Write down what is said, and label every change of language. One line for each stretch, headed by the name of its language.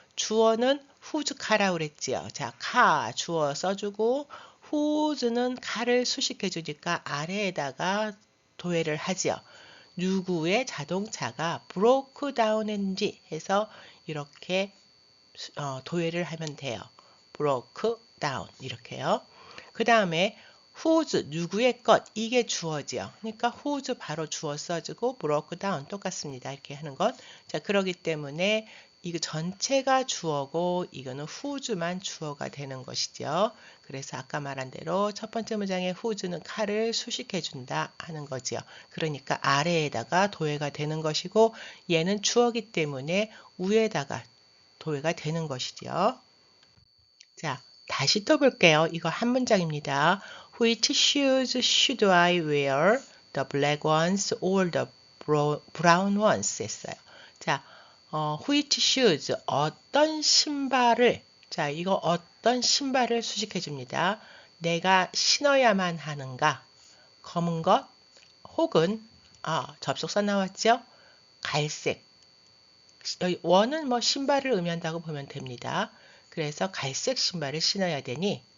Korean: 주어는 whose car라고 그랬지요. 자, car 주어 써주고 whose는 car을 수식해 주니까 아래에다가 도해를 하지요. 누구의 자동차가 broke down 했는지 해서 이렇게 도해를 하면 돼요. broke down 이렇게요. 그 다음에 whose 누구의 것 이게 주어지요. 그러니까 whose 바로 주어 써주고 broke down 똑같습니다. 이렇게 하는 것. 자, 그러기 때문에 이거 전체가 주어고 이거는 whose만 주어가 되는 것이죠. 그래서 아까 말한 대로 첫 번째 문장에 whose는 칼을 수식해 준다 하는 거지요. 그러니까 아래에다가 도해가 되는 것이고 얘는 주어기 때문에 위에다가 도해가 되는 것이죠. 자, 다시 또 볼게요. 이거 한 문장입니다.
English: Which shoes should I wear? The black ones or the brown ones?
Korean: 했어요. 자,
English: which shoes,
Korean: 어떤 신발을 자, 이거 어떤 신발을 수식해 줍니다. 내가 신어야만 하는가? 검은 것 혹은 접속사 나왔죠? 갈색. 여기 원은 뭐 신발을 의미한다고 보면 됩니다. 그래서 갈색 신발을 신어야 되니?